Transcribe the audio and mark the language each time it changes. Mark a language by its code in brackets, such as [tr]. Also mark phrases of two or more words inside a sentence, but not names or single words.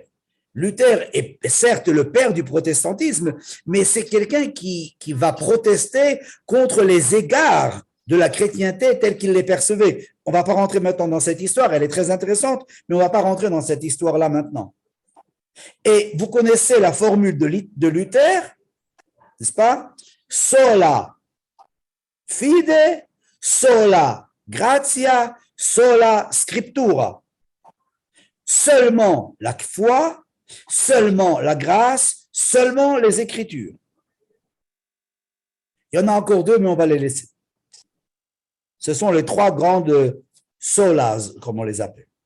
[fr] Luther est certes le père du protestantisme, mais c'est quelqu'un qui va protester contre les égards de la chrétienté telle qu'il les percevait. On ne va pas rentrer maintenant dans cette histoire, elle est très intéressante, mais on ne va pas rentrer dans cette histoire-là maintenant. Et vous connaissez la formule de Luther, n'est-ce pas? [la] Sola fide, sola gratia, sola scriptura. [fr] Seulement la foi, seulement la grâce, seulement les Écritures. Il y en a encore deux, mais on va les laisser. Ce sont les trois grandes solas, comme on les appelle.